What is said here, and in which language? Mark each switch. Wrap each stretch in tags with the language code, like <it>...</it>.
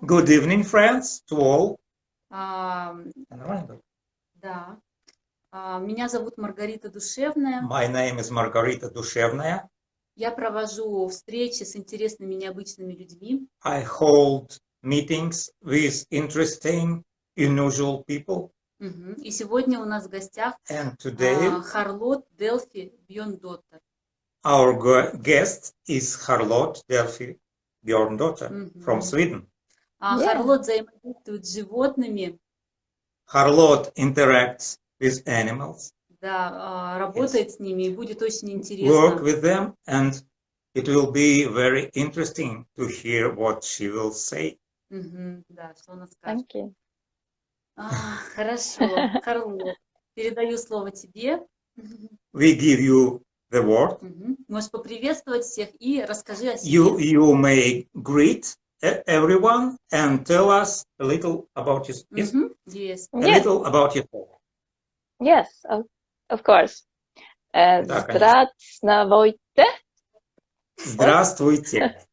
<en>Good evening, friends, to all.</en> <ru>Нормально? Да. Меня зовут Маргарита Душевная.</ru> <en>My name is Margarita Душевная.</en> <ru>Я провожу встречи с интересными, необычными людьми.</ru> <en>I hold meetings with interesting, unusual people.</en> <ru>И сегодня у нас в гостях</ru> <en>And today</en> <ru>Харлотт Дельфи Бьерндоттер.</ru> <en>our guest is Харлотт Дельфи Бьерндоттер from Sweden.</en> <ru>Харлотт взаимодействует с животными.</ru> <en>Харлотт interacts with animals.</en> <ru>Да, работает с ними и будет очень интересно.</ru> <en>Work with them, and it will be very interesting to hear what she will say.</en> <ru>Да, что она скажет.</ru> <en>Thank you.</en> <ru>Хорошо, Харлотт, передаю слово тебе.</ru> <en>We give you the word.</en> <ru>Можешь поприветствовать всех и расскажи о себе.</ru> <en>You may greet everyone and tell us a little about yourself. Yes. A little about yourself. Yes, of course.</en> <ru>Здравствуйте. Здравствуйте.</ru>